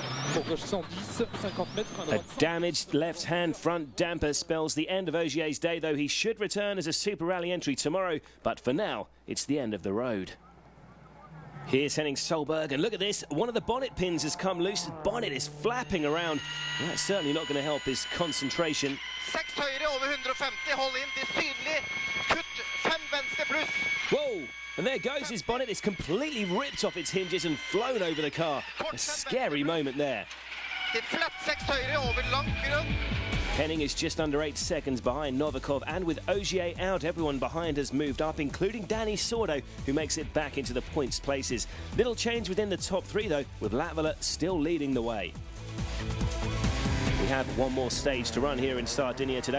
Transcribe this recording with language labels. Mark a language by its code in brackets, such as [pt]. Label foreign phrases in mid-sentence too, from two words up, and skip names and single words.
[en] A damaged left-hand front damper spells the end of Ogier's day, though he should return as a Super Rally entry tomorrow. But for now, it's the end of the road. Here's Henning Solberg, and look at this. One of the bonnet pins has come loose. The bonnet is flapping around. Well, that's certainly not going to help his concentration. [no] 6 høyre over 150. Hold in til synlig. Kutt 5 venstre pluss. [en] Whoa! And there goes his bonnet. It's completely ripped off its hinges and flown over the car. A scary moment there. [no] Til flatt 6 høyre over lang grunn. [en] Henning is just under 8 seconds behind Novikov, and with Ogier out, everyone behind has moved up, including Danny Sordo, who makes it back into the points places. Little change within the top 3, though, with Latvala still leading the way. We have one more stage to run here in Sardinia today.